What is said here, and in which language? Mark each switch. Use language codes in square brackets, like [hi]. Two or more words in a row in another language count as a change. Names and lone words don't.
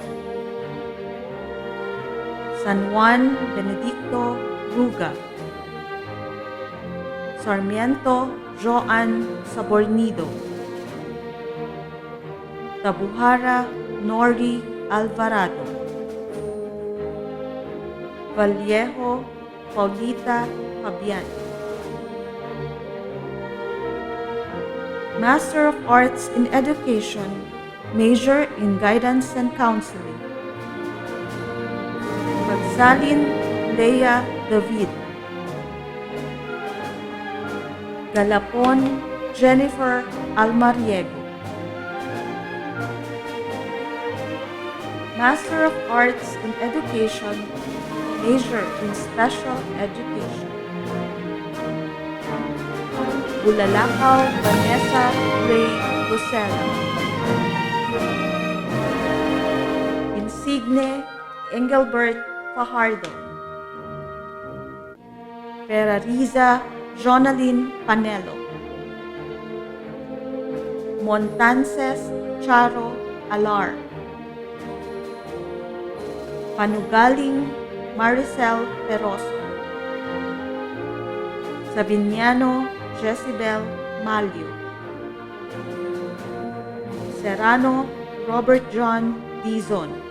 [en] San Juan Benedicto Ruga, Sarmiento Joan Sabornido, Tabuhara Nori Alvarado, Vallejo Paulita Fabian. Master of Arts in Education, major in Guidance and Counseling. Magsalin Lea David, Galapon Jennifer Almariego. Master of Arts in Education, major in Special Education. Bulalakaw Vanessa Ray Lucena, Insigne Engelbert Fajardo, Ferrariza Jonaline Panelo, Montances Charo Alar, Panugaling Maricel Peroso, Sabiniano Jezebel Malio, Serrano Robert John Dizon.